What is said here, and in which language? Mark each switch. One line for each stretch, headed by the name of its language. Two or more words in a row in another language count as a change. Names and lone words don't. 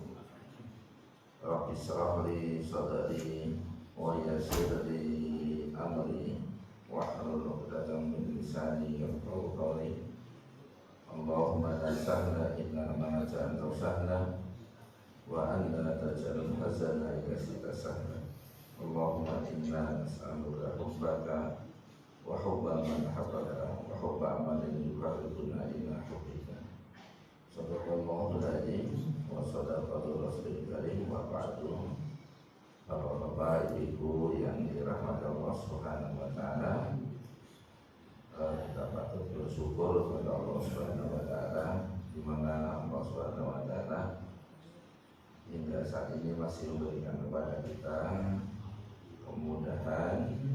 Arabic: رب اشرح لي صدري ويسر لي أمري واحلل عقدة من لساني يفقهوا قولي. اللهم لا سهل إلا ما جعلته سهلا وأنت لا تجعل الحزن إلا شئت سهلا. اللهم إنا نسألك حبك وحب من يحبك وحب عمل يقربنا إلى حبك. صدق الله العظيم وصدق الرسول الكريم وبعد.
Indonesian: Bapak-bapak, ibu yang dirahmati Allah
Arabic: سبحانه وتعالى,
Indonesian: kita patut bersyukur kepada Allah
Arabic: سبحانه وتعالى
Indonesian: di mana Allah
Arabic: سبحانه وتعالى
Indonesian: hingga saat ini masih memberikan kepada kita kemudahan,